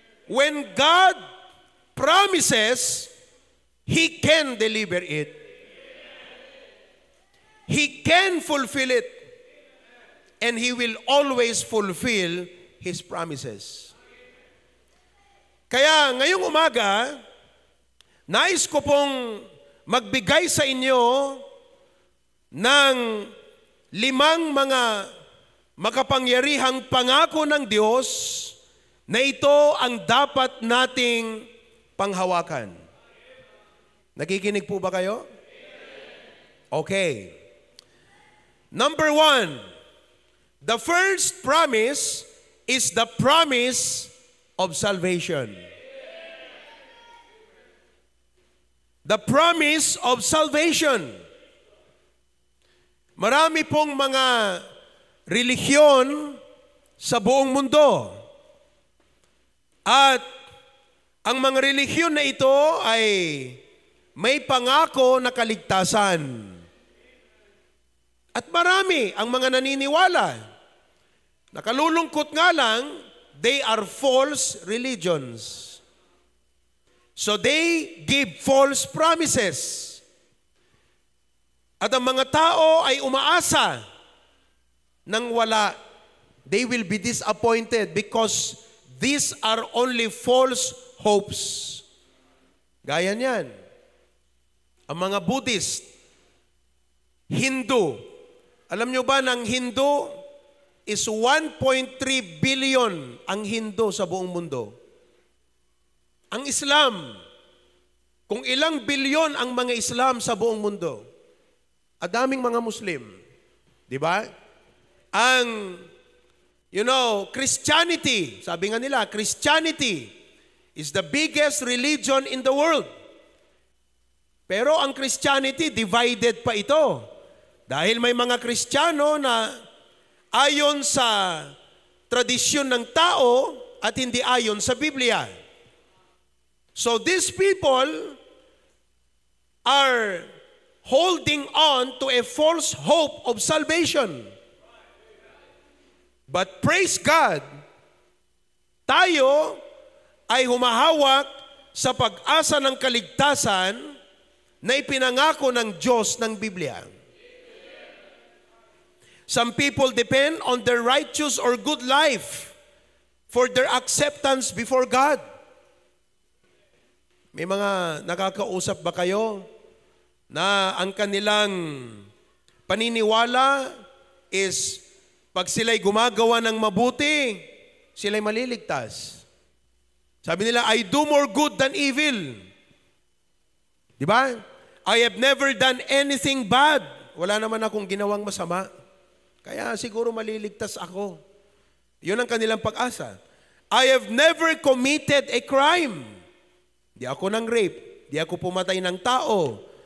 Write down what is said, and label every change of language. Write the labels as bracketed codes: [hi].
[en] When God promises, He can deliver it. He can fulfill it. And He will always fulfill His promises. [tl] Kaya ngayong umaga, nais ko pong magbigay sa inyo ng 5 mga makapangyarihang pangako ng Diyos na ito ang dapat nating panghawakan. Nakikinig po ba kayo? Okay. [en] Number 1, the first promise is the promise of salvation. The promise of salvation. [tl] Marami pong mga relihiyon sa buong mundo. At ang mga relihiyon na ito ay may pangako na kaligtasan. At marami ang mga naniniwala. Nakalulungkot nga lang, [en] they are false religions. So they give false promises. [tl] At ang mga tao ay umaasa nang wala. [en] They will be disappointed because these are only false hopes. [tl] Gaya niyan. Ang mga Buddhist, Hindu. Alam nyo ba ng Hindu is 1.3 billion ang Hindu sa buong mundo. Ang Islam, kung ilang bilyon ang mga Islam sa buong mundo, adaming mga Muslim. Di ba? Ang, [en] Christianity, [tl] sabi nga nila, [en] Christianity is the biggest religion in the world. [tl] Pero ang Christianity, divided pa ito. Dahil may mga Kristiyano na ayon sa tradisyon ng tao at hindi ayon sa Biblia. [en] So these people are holding on to a false hope of salvation. But praise God, [tl] tayo ay humahawak sa pag-asa ng kaligtasan na ipinangako ng Diyos ng Biblia. [en] Some people depend on their righteous or good life for their acceptance before God. [tl] May mga nakakausap ba kayo na ang kanilang paniniwala is pag sila'y gumagawa ng mabuti, sila'y maliligtas. Sabi nila, [en] I do more good than evil. [tl] Di ba? [en] I have never done anything bad. [tl] Wala naman akong ginawang masama. Kaya siguro maliligtas ako. Yun ang kanilang pag-asa. [en] I have never committed a crime. [tl] Di ako nang rape. Di ako pumatay ng tao.